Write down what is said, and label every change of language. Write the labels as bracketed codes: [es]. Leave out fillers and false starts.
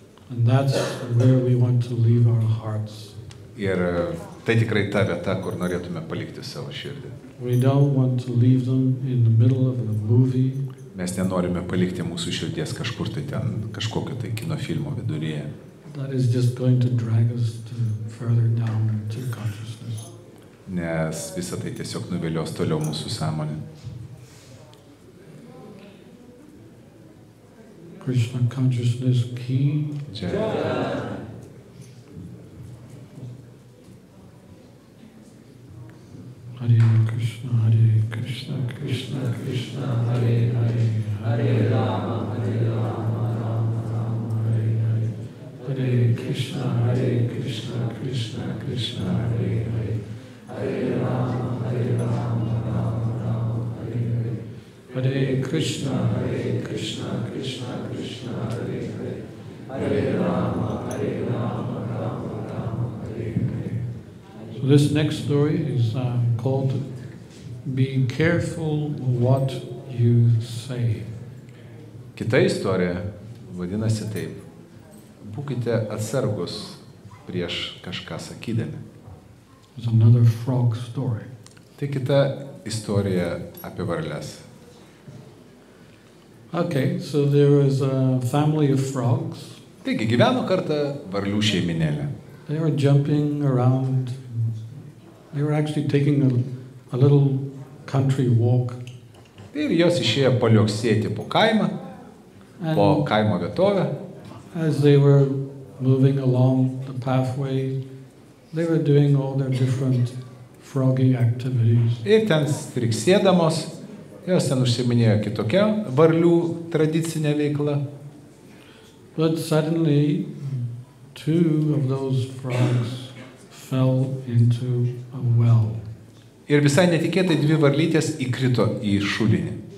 [en] And that's where we want to leave our hearts. [lt] Ir tai tikrai ta vieta, kur norėtume palikti savo širdį. [en] We don't want to leave them in the middle of a movie. [lt] Mes nenorime palikti mūsų širdies kažkur tai ten, kažkokio tai kino filmo viduryje. [en] That is just going to drag us further down into consciousness. [lt] Nes visa tai tiesiog nuvilios toliau mūsų sąmonę. [en] Krishna consciousness ki [sa] Jai. Hare Krishna, Krishna Krishna, Hare Hare, Hare Rama, Rama Rama, Hare Hare. Hare Krishna, Krishna Krishna, Hare Hare, Hare Rama, Rama Rama, Hare Hare. Hare Krishna, Krishna Krishna, Hare Hare, Hare Rama, Rama Rama, Hare Hare. [en] So this next story is called Be Careful What You Say. [lt] Kita istorija vadinasi taip. Būkite atsargus prieš kažką sakydami. [en] It's another frog story. [lt] Tai kita istorija apie varles. [en] Okay, so there was a family of frogs. [lt] Taigi gyveno kartą varlių šeiminėlė. [en] They were jumping around. They were actually taking a little country walk. [lt] Ir jos išėjo palioksėti po kaimą, po kaimo vietovę. [en] As they were moving along the pathway, they were doing all their different froggy activities. [lt] Ir ten striksėdamos, jos ten užsiminėjo kitokią varlių tradicinę veiklą. [en] But suddenly, two of those frogs fell into a well. [lt] Ir visai netikėtai dvi varlytės įkrito į šulinį.